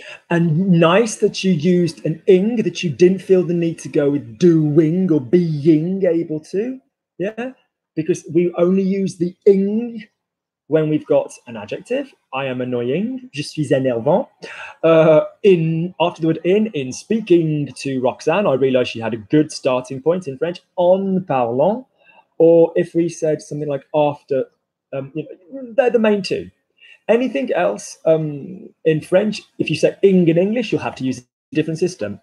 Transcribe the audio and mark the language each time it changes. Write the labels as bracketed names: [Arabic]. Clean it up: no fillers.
[English] And nice that you used an ing, that you didn't feel the need to go with doing or being able to, yeah? Because we only use the ing when we've got an adjective. I am annoying, [French] je suis énervant. [English] After the word in speaking to Roxanne, I realized she had a good starting point in French, [French] en parlant. [English] Or if we said something like after, they're the main two. Anything else in French, if you say ing in English, you'll have to use a different system.